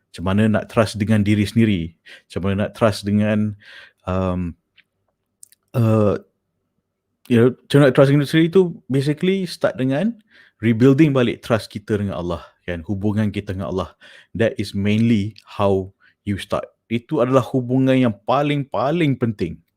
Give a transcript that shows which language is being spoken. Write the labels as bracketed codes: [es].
[ms] Macam mana nak trust dengan diri sendiri, macam mana nak trust dengan macam nak trust dengan diri sendiri tu [en] basically start [ms] dengan rebuilding balik trust kita dengan Allah, kan, hubungan kita dengan Allah. [en] That is mainly how you start. [ms] Itu adalah hubungan yang paling penting.